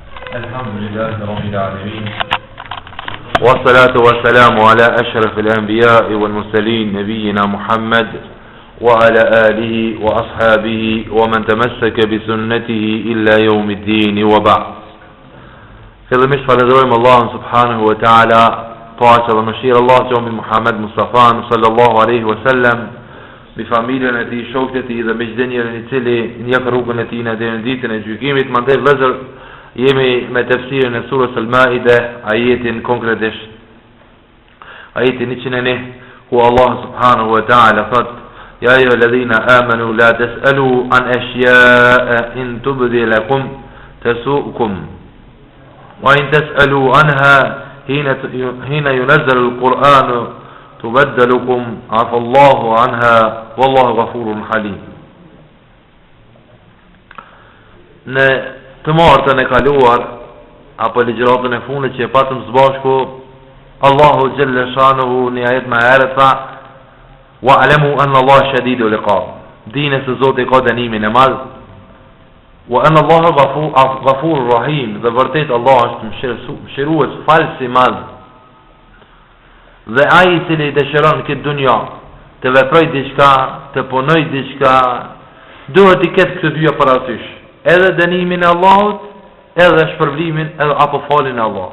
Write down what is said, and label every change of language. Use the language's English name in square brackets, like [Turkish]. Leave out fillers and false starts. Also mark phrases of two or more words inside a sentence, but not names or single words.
[Arabic] الحمد لله رب العالمين والصلاة والسلام على أشرف الأنبياء والمرسلين نبينا محمد وعلى آله وأصحابه ومن تمسك بسنته إلا يوم الدين وبعد. [Albanian] Fillimisht falenderojmë Allahun [Arabic] سبحانه وتعالى, [Albanian] paqja dhe mëshira Allah që mbi Muhammed Mustafa [Arabic] صلى الله عليه وسلم, [Albanian] mbi familjen e tij, shokët e tij dhe me çdo njeri i cili njeh rrugën e tij deri në ditën e gjykimit. Mandej vëllezër, jemi me tefsirin e surës Al-Maide, ajetin konkretisht ajetin 101, ku Allah [Arabic] سبحانه وتعالى [Albanian] thot: [Arabic] يا أيها الذين آمنوا لا تسألوا عن أشياء إن تبد لكم تسؤكم وإن تسألوا عنها حين ينزل القرآن تبد لكم عفا الله عنها والله غفور حليم. [Albanian] Në të martën e kaluar apo ligjëratën e fundit që e patëm së bashku, Allahu [Arabic] جل شأنه [Albanian] në ajet më herët tha: [Arabic] واعلموا أن الله شديد العقاب. [Albanian] Dini se Zoti ka dënimin e madh. [Arabic] وأن الله غفور رحيم. [Albanian] Dhe vërtet Allah është mëshirues, falës i madh. Dhe ai i cili dëshiron këtë dunja të veprojë diçka, të punojë diçka, duhet të ketë këto dyja parasysh: edhe dënimin e Allahut, edhe shpërblimin apo falin e Allahut.